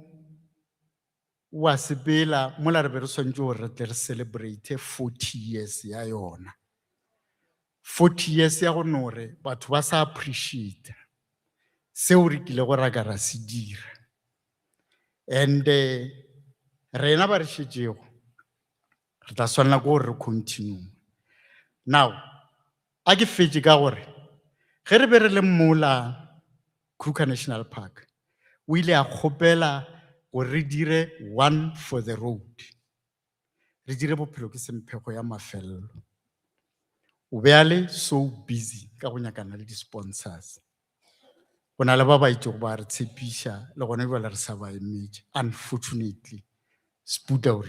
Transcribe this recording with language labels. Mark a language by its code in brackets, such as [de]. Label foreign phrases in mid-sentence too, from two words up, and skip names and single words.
[nso] wa sepela mola re be re swantse gore re tle re celebrate 40 years ya yona 40 years ya go nore batho ba sa appreciate seo re kile go raka ra se dira and rena ba re šetšego re tla swanela ke gore re [en] continue now [nso] a ke fetse ka gore ge re be re le mola Kruger National Park o ile a kgopela gore re dire [en] one for the road [nso] re dire bophelo ke semphego ya mafelelo o be a le [en] so busy [nso] ka go nyakana le di-sponsors go na le ba ba itse go ba re tshepiša le gone jwale re sa ba emetse unfortunately Seputla o re